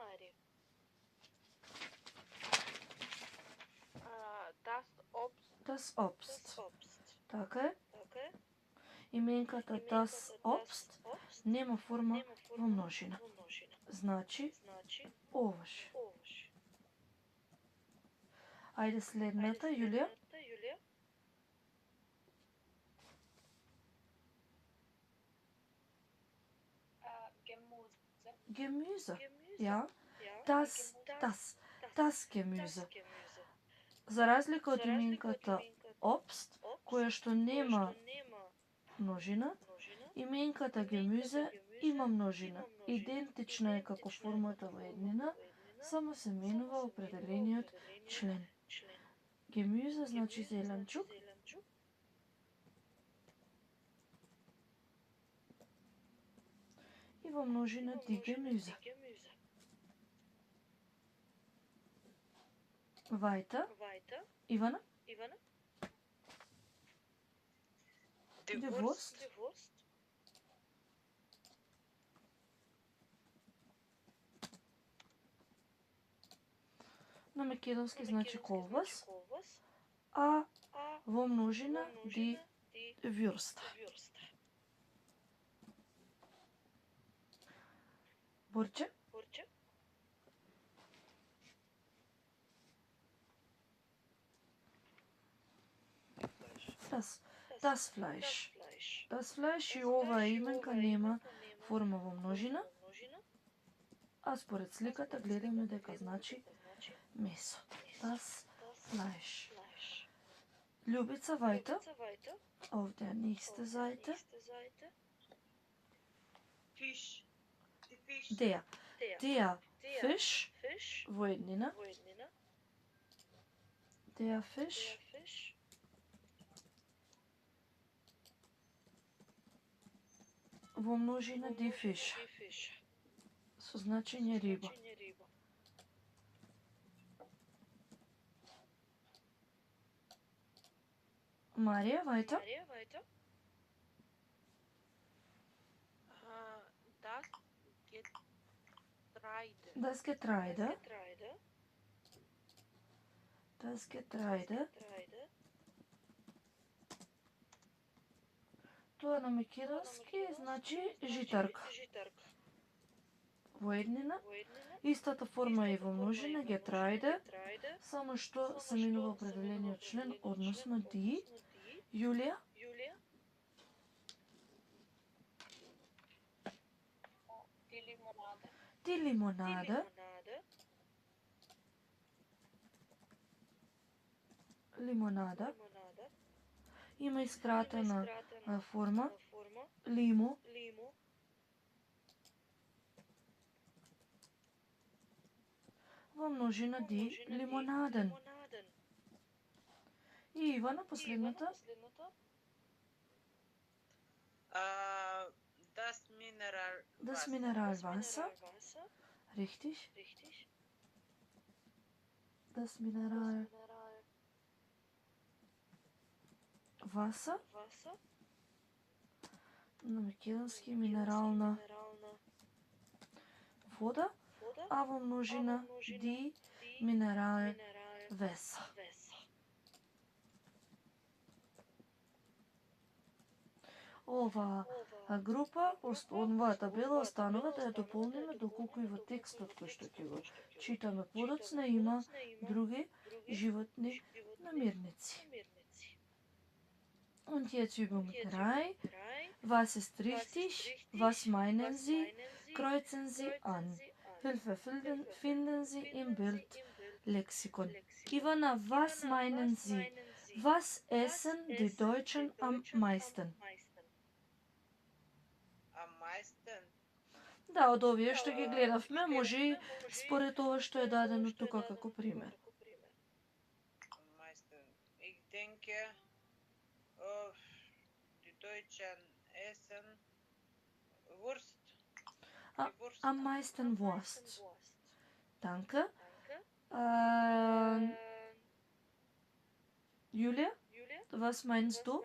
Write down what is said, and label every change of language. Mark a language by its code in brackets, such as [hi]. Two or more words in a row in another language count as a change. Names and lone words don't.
[de] Das Obst. [mk] Така е. Именката [de] das Obst [mk] нема форма во множина. Значи овош. Ајде следната, Јулија. [de] Gemüse. Ja, das Gemüse. [mk] За разлика од именката Obst, која што нема множина, именката Gemüse има множина. Идентична е како формата во еднина, само се менува определениот член. Gemüse значи зеленчук. И во множина [de] die Gemüse. Weiter. Ивана. Die Wurst. [mk] На македонски значи колбас, а во множина [de] die Würst. [mk] Борче. [de] Das Fleisch. Das Fleisch [mk] и оваа именка нема форма во множина, а според сликата гледаме дека значи месо. [de] Das Fleisch. Љубица, weiter. Auf der nächsten Seite. Fisch. Der Fisch [mk] во еднина. [de] Der Fisch. [mk] Во множина [de] die Fisch. [mk] Со значење риба. Марија, [de] weiter. Das Getreide. Das Getreide. [mk] Тоа на македонски значи житарка. Во еднина, истата форма е во множина, Getreide, само што се менува определениот член, односно die. [de] Јулија? Die Limonade. Limonada. [mk] Има искратена форма. Limo. Во множина [de] die Limonaden. [mk] И Ивана, последната. [de] Das Mineralwasser. Richtig. Das Mineralwasser. [mk] На македонски минерална вода, а во множина [de] die Mineralwässer. [mk] Оваа група, оваа табела останува да ја дополниме доколку и во текстот кој што ќе го читаме подоцна има други животни намирници. [de] Und jetzt Übung 3. Was ist richtig? Was meinen Sie? kreuzen Sie an. Hilfe finden Sie im Bild Lexikon. Ivana, was meinen Sie? Was essen die Deutschen am meisten? Am meisten. [mk] Да, од овие што ги гледавме, може и според ова што е дадено тука како пример. [de] Am meisten. Ich denke, die Deutschen essen Wurst. Am meisten Wurst. Danke. Julia, was meinst du?